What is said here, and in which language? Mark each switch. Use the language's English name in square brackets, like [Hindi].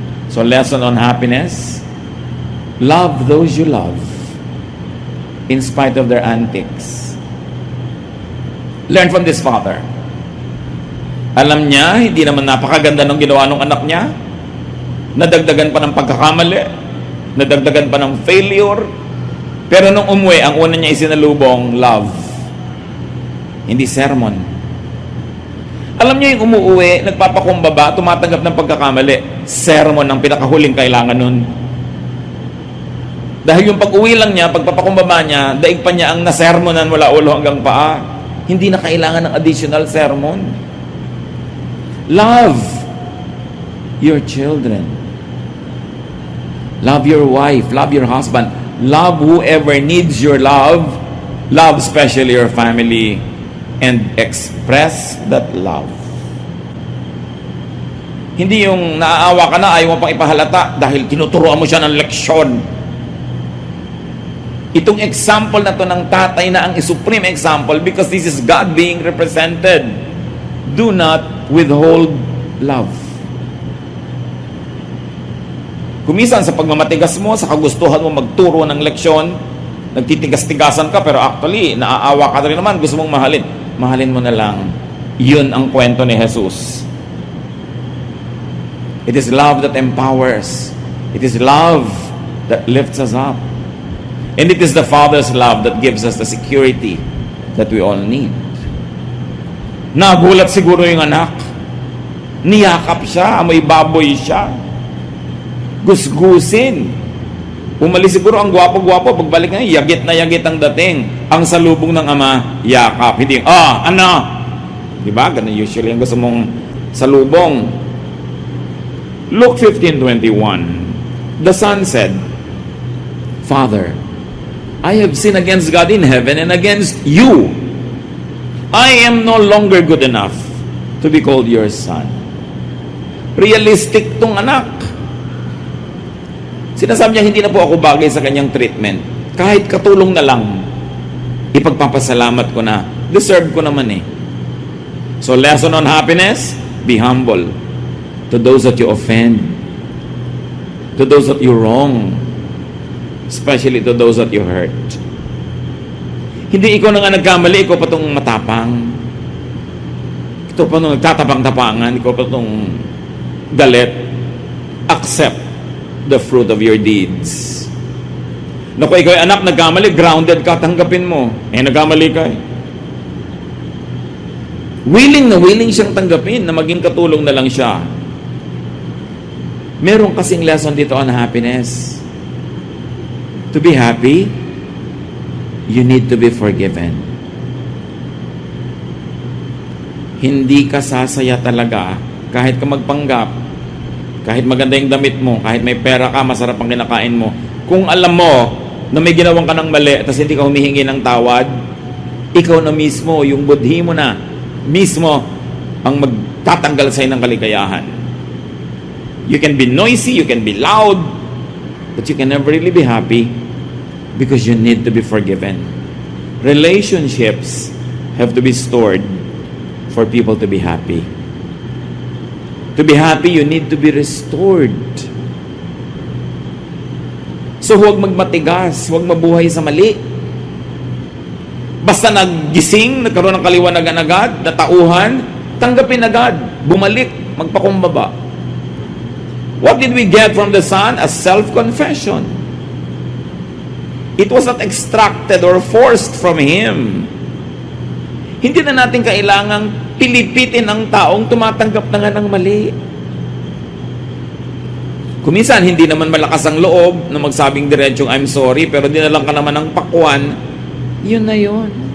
[English] So, lesson on happiness: love those you love in spite of their antics. Learn from this father. [Filipino] Alam niya, hindi naman napakaganda ng ginawa ng anak niya. Nadagdagan pa ng pagkakamali, nadagdagan pa ng failure. Pero nung umuwi, ang una niya isinalubong, love. Hindi sermon. Alam niyo yung umuwi, nagpapakumbaba, tumatanggap ng pagkakamali. Sermon ang pinakahuling kailangan nun. Dahil yung pag-uwi lang niya, pagpapakumbaba niya, daig pa niya ang nasermonan mula ulo hanggang paa. Hindi na kailangan ng additional sermon. [English] Love your children. Love your wife. Love your husband. Love whoever needs your love. Love especially your family. And express that love. [Filipino] Hindi yung naaawa ka na, ayaw mo pang ipahalata dahil tinuturuan mo siya ng leksyon. Itong example na to ng tatay na ang supreme example, [English] because this is God being represented. Do not withhold love. [Filipino] Kumisan sa pagmamatigas mo, sa kagustuhan mo magturo ng leksyon, nagtitigas-tigasan ka, pero actually, naaawa ka rin naman, gusto mong mahalin. Mahalin mo na lang. Yun ang kwento ni Jesus. [English] It is love that empowers. It is love that lifts us up. And it is the Father's love that gives us the security that we all need. [Filipino] Nagulat siguro yung anak. Niyakap siya, amoy baboy siya. Gusgusin. Umalis siguro ang gwapo-gwapo. Pagbalik na, yagit na yagit ang dating. Ang salubong ng ama, yakap. Hindi, ano? Diba? Ganun usually ang gusto mong salubong. Luke 15:21. [English] The son said, Father, I have sinned against God in heaven and against you. I am no longer good enough to be called your son. [Filipino] Realistic tong anak. Sinasabi niya, hindi na po ako bagay sa kanyang treatment. Kahit katulong na lang, ipagpapasalamat ko na. Deserve ko naman eh. [English] So, lesson on happiness, be humble to those that you offend, to those that you wrong, especially to those that you hurt. [Filipino] Hindi ikaw na nga nagkamali, ikaw pa itong matapang. Ito pa itong nagtatapang-tapangan, ikaw pa itong galit. [English] Accept the fruit of your deeds. [Filipino] Naku, ikaw ay anak, nagkamali, grounded ka, tanggapin mo. Nagkamali ka eh. Willing na willing siyang tanggapin na maging katulong na lang siya. Meron kasing lesson dito on happiness. [English] To be happy, you need to be forgiven. [Filipino] Hindi ka sasaya talaga kahit ka magpanggap, kahit maganda yung damit mo, kahit may pera ka, masarap ang kinakain mo. Kung alam mo na may ginawang ka ng mali at hindi ka humihingi ng tawad, ikaw na mismo, yung budhi mo na mismo ang magtatanggal sa'yo ng kaligayahan. [English] You can be noisy, you can be loud, but you can never really be happy because you need to be forgiven. Relationships have to be stored for people to be happy. To be happy, you need to be restored. [Filipino] So huwag magmatigas, huwag mabuhay sa mali. Basta naggising, nagkaroon ng kaliwanagan agad, natauhan, tanggapin agad, bumalik, magpakumbaba. [English] What did we get from the Son? A self-confession. It was not extracted or forced from Him. [Filipino] Hindi na natin kailangang pilipitin ang taong tumatanggap na nga ng mali. Kuminsan, hindi naman malakas ang loob na magsabing diretsong, [English] I'm sorry, [Filipino] pero dinalang ka naman ng pakwan, yun na yun.